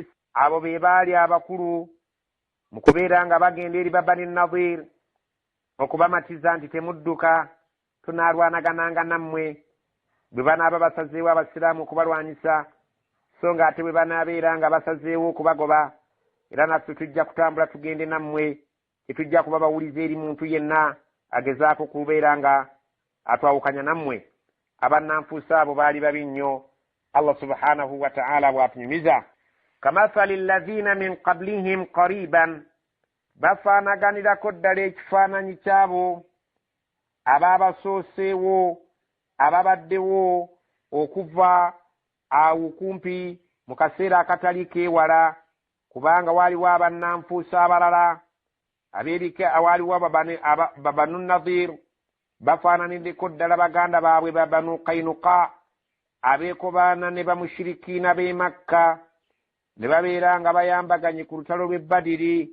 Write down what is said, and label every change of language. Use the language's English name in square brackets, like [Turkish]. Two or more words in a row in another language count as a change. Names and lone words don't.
[Ganda] Abo be baali abakulu mu kubeera nga bagenda eri Bani Nadhir okubamatiza nti temudduka, tunaalwanagananga nammwe bwe banaaba basazeewo abasiraamu okubalwanyisa, so nga ate bwe banaabeera nga basazeewo okubagoba, era naffe tujja kutambula tugende nammwe, tetujja kuba bawuliza eri muntu yenna agezaako kubeera nga atwawukanya nammwe. Abannanfuusi abo baali babi nnyo. Allah [Arabic] سبحانه وتعالى [Ganda] bw'atunyumiza, [Arabic] كمثل الذين من قبلهم قريبا, [Ganda] bafaanaganirako ddala ekifaananyi kyabo abaabasooseewo ababaddewo okuva awo kumpi mu kaseera akatali keewala, kubanga waaliwo abannanfuusi abalala waaliwo Banu Nadhir bafaananiddeko ddala baganda baabwe ba Banu Qaynuqa, abeekobaana ne bamushirikiina b'e Makka, ne babeera nga bayambaganye ku lutalo lw'e Badiri.